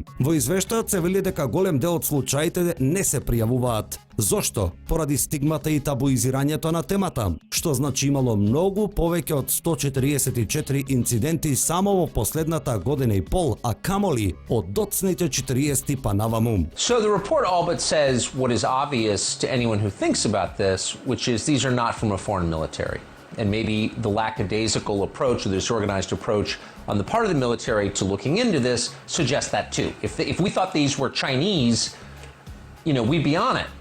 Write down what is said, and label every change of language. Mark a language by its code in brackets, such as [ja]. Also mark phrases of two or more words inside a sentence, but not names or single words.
[mk] Во извештајот се вели дека голем дел од случаите не се пријавуваат. Зошто? Поради стигмата и табуизирањето на темата, што значи имало многу повеќе од 144 инциденти само во последната година и пол, а камоли од доцните 40 па наваму. [en] So the report all but says what is obvious to anyone who thinks about this, which is these are not from a foreign military. And maybe the lackadaisical approach or the disorganized approach on the part of the military to looking into this suggests that too. If we thought these were Chinese, we'd be on it.